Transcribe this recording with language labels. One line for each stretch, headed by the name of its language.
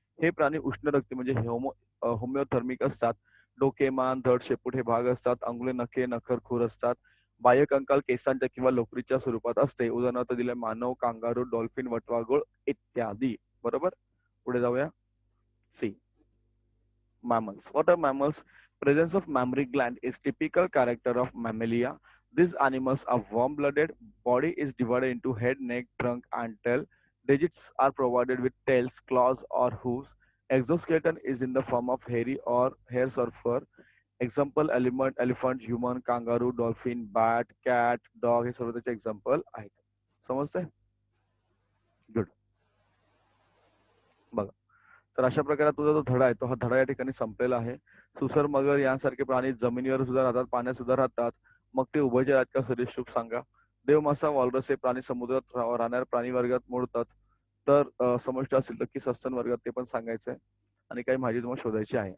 Marathi: हे प्राणी उष्ण रक्ती म्हणजे होमिओथर्मिक असतात. डोके, मान, धड, शेपूट हे भाग असतात. अंगुले, नखे, नखर, खूर असतात. बाह्य कंकाल केसांच्या किंवा लोकरीच्या स्वरूपात असते. उदाहरणार्थ दिले मानव, कांगारू, डॉल्फिन, वटवाघूळ इत्यादी. बरोबर. पुढे जाऊया. C.
English: Mammals. What are mammals? Presence of mammary gland is typical character of mammalia. These animals are warm-blooded. Body is divided into head, neck, trunk, and tail. Digits are provided with tails, claws, or hooves. Exoskeleton is in the form of hairy or hairs or fur. Example elephant, human, kangaroo, dolphin, bat, cat, dog
Marathi: हे सर्व त्याचे example आहेत. समजतंय? Good. बघा. तर अशा प्रकारे तुझा जो धडा आहे तो हा धडा या ठिकाणी संपलेला आहे. सुसर, मगर यांसारखे प्राणी जमिनीवर सुद्धा राहतात, पाण्यात सुद्धा राहतात. मग ते उभयचर आहेत का सरीसृप सांगा. देव, मासा, वालरस हे प्राणी समुद्रात राहणाऱ्या प्राणी वर्गात मोडतात. तर समष्ट असेल तर की सस्तन वर्गात ते पण सांगायचंय. आणि काही माहिती तुम्हाला शोधायची आहे.